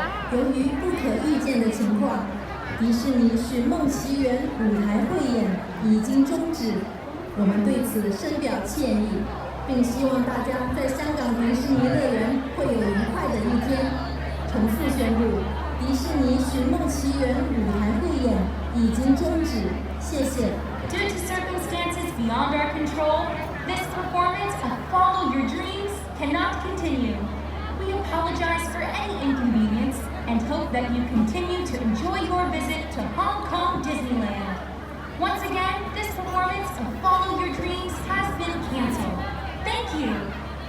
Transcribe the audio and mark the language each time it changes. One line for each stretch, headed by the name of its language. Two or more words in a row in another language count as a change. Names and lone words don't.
Chinese: 由於不可預見的情況，迪士尼《尋夢奇緣》舞台匯演已經終止，我們對此深表歉意。並希望大家在香港迪士尼樂園會有愉快的一天。重複宣布，迪士尼《尋夢奇緣》舞台匯演已經終止。謝謝。
English: Due to circumstances beyond our control, this performance of Follow Your Dreams cannot continue. We apologize for any inconvenience and hope that you continue to enjoy your visit to Hong Kong Disneyland. Once again, this performance of Follow Your Dreams has been canceled.